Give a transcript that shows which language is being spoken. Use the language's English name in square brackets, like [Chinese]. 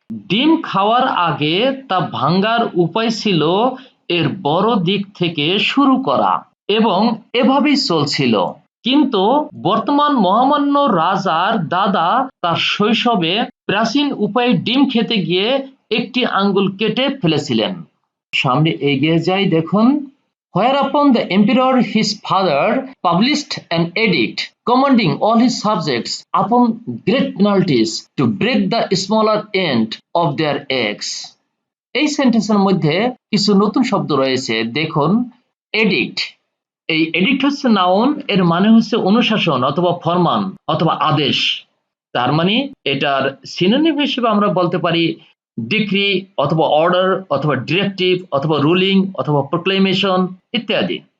[Bangla] ডিম খাওয়ার আগে তা ভাঙার উপায় ছিল এর বড় দিক থেকে শুরু করা, এবং এভাবেই চলছিল। কিন্তু বর্তমান মহামান্য রাজার দাদা তার শৈশবে প্রাচীন উপায়ে ডিম খেতে গিয়ে একটি আঙ্গুল কেটে ফেলেছিলেন। সামনে এগিয়ে যাই, দেখুন [English] whereupon the emperor his father published an edict commanding all his subjects upon great penalties to break the smaller end of their eggs. [Bangla] এই সেন্টেন্সের মধ্যে কিছু নতুন শব্দ রয়েছে। দেখুন এডিক্ট, এই এডিক্ট হচ্ছে নাউন, এর মানে হচ্ছে অনুশাসন অথবা ফরমান অথবা আদেশ। তার মানে এটার সিনোনিম হিসেবে আমরা বলতে পারি ডিক্রি অথবা অর্ডার অথবা ডিরেক্টিভ অথবা রুলিং অথবা প্রোক্লেমেশন ইত্যাদি।